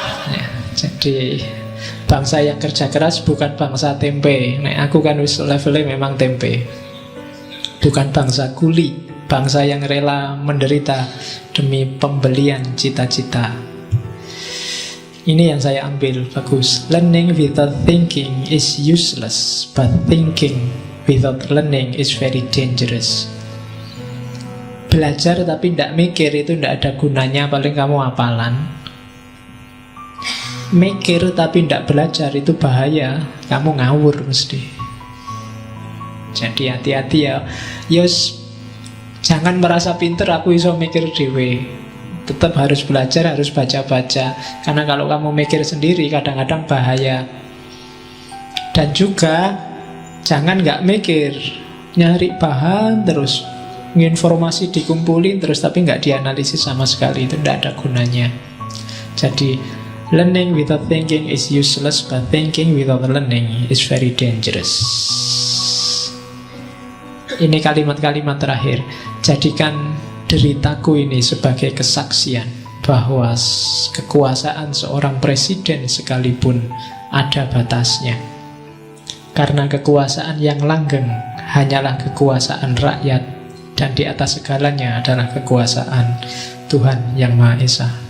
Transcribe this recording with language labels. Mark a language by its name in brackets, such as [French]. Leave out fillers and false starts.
[Indonesian] Ya, jadi bangsa yang kerja keras bukan bangsa tempe. [Javanese] Nek aku kan wis [Indonesian] levelnya memang tempe. Bukan bangsa kuli, bangsa yang rela menderita demi pembelian cita-cita. Ini yang saya ambil, bagus. [English] Learning without thinking is useless, but thinking without learning is very dangerous. [Indonesian] Belajar tapi tidak mikir itu tidak ada gunanya, paling kamu hafalan. Mikir tapi tidak belajar itu bahaya, kamu ngawur mesti. Jadi hati-hati ya. Yos, jangan merasa pinter [Javanese] aku iso mikir dewe. [Indonesian] Tetap harus belajar, harus baca-baca. Karena kalau kamu mikir sendiri kadang-kadang bahaya. Dan juga jangan nggak mikir, nyari bahan terus, informasi dikumpulin terus tapi nggak dianalisis sama sekali, itu tidak ada gunanya. Jadi [English] learning without thinking is useless, but thinking without learning is very dangerous. [Indonesian] Ini kalimat-kalimat terakhir. Jadikan deritaku ini sebagai kesaksian bahwa kekuasaan seorang presiden sekalipun ada batasnya. Karena kekuasaan yang langgeng hanyalah kekuasaan rakyat, dan di atas segalanya adalah kekuasaan Tuhan Yang Maha Esa.